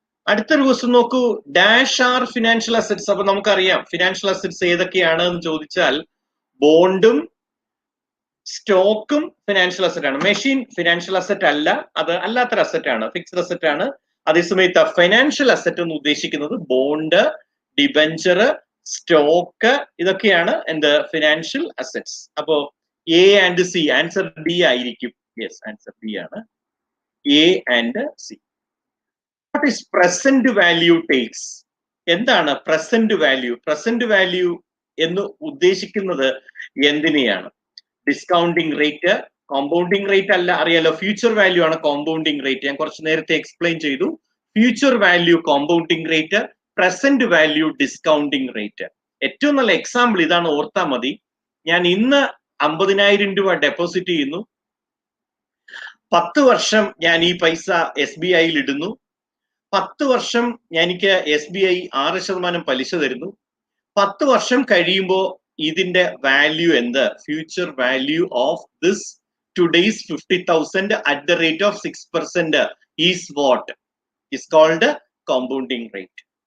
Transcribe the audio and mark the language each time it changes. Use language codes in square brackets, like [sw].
[ml] അടുത്തൊരു ക്വസ്റ്റ്യൻ നോക്കൂ, [en] Dash are financial assets. [ml] അപ്പൊ നമുക്കറിയാം ഫിനാൻഷ്യൽ അസറ്റ്സ് ഏതൊക്കെയാണ് എന്ന് ചോദിച്ചാൽ ബോണ്ടും സ്റ്റോക്കും ഫിനാൻഷ്യൽ അസറ്റ് ആണ്. മെഷീൻ ഫിനാൻഷ്യൽ അസറ്റ് അല്ല, അത് അല്ലാത്തൊരു അസറ്റ് ആണ്, ഫിക്സ്ഡ് അസറ്റ് ആണ്. അതേസമയത്ത് ഫിനാൻഷ്യൽ അസറ്റ് എന്ന് ഉദ്ദേശിക്കുന്നത് ബോണ്ട്, ഡിബെഞ്ചർ, സ്റ്റോക്ക്, ഇതൊക്കെയാണ് എന്ത് ഫിനാൻഷ്യൽ അസറ്റ്സ്. അപ്പോ A and C, answer D ആയിരിക്കും. യെസ്, ആൻസർ D ആണ്, A and C. [en] What is present value takes? [ml] എന്താണ് പ്രസന്റ് വാല്യൂ? പ്രസന്റ് വാല്യൂ എന്ന് ഉദ്ദേശിക്കുന്നത് എന്തിനെയാണ്? ഡിസ്കൗണ്ടിങ് റേറ്റ്, കോമ്പൗണ്ടിങ് റേറ്റ് അല്ല, അറിയാലോ, ഫ്യൂച്ചർ വാല്യൂ ആണ് കോമ്പൗണ്ടിങ് റേറ്റ്. ഞാൻ കുറച്ച് നേരത്തെ എക്സ്പ്ലെയിൻ ചെയ്തു. Future value compounding rate, present value discounting rate. ഏറ്റവും നല്ല എക്സാമ്പിൾ ഇതാണ്, ഓർത്താ മതി. ഞാൻ ഇന്ന് 50,000 രൂപ ഡെപ്പോസിറ്റ് ചെയ്യുന്നു. 10 വർഷം ഞാൻ ഈ പൈസ SBIയിൽ ഇടുന്നു. 10 വർഷം എനിക്ക് SBI 6% പലിശ തരുന്നു. 10 വർഷം കഴിയുമ്പോൾ ഇതിന്റെ വാല്യൂ എന്ത്? [en] Future value of this today's 50,000 at the rate of 6% is what is called compounding rate.